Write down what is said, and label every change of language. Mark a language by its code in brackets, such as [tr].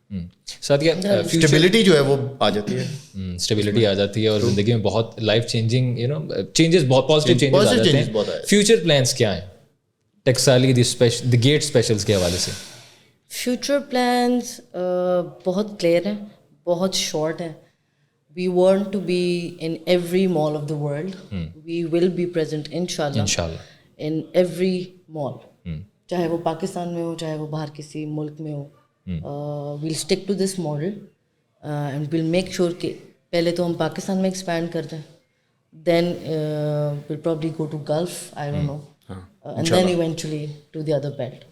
[ur] Stability جو ہے وہ آ جاتی ہے، اسٹیبلٹی آ جاتی ہے اور زندگی میں بہت لائف چینجنگ چینجز، بہت پازیٹیو چینجز آ جاتے ہیں. فیوچر پلانس کیا ہیں ٹیکسالی دی گیٹ اسپیشلز کے حوالے سے؟ فیوچر پلانس بہت کلیئر ہیں، بہت شارٹ ہیں. [en] We want to be in every mall of the world. We will be present انشاءاللہ in every mall, [ur] چاہے وہ پاکستان میں ہو چاہے وہ باہر کسی ملک میں ہو. [en] we'll stick to this model and we'll make sure [ur] کہ پہلے تو ہم پاکستان میں ایکسپینڈ کرتے ہیں، [en] Then we'll probably go to Gulf, I don't know, and then eventually to the other belt.